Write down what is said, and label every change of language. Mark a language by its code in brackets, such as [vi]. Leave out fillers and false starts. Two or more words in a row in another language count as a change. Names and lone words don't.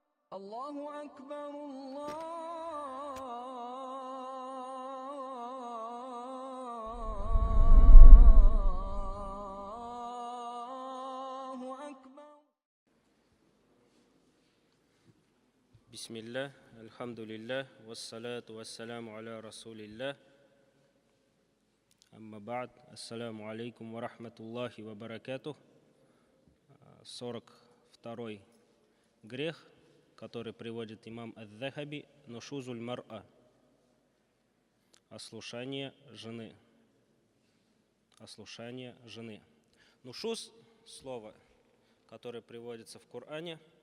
[ar] الله أكبر الله أكبر. بسم الله الحمد لله والصلاة والسلام على رسول الله أما بعد السلام عليكم ورحمة الله وبركاته. [ru] 42-й грех, который приводит имам ад-Дахаби, [ar] نشوز المرأة, [ru] ослушание жены. Ослушание жены. Нушуз – слово, которое приводится в Коране.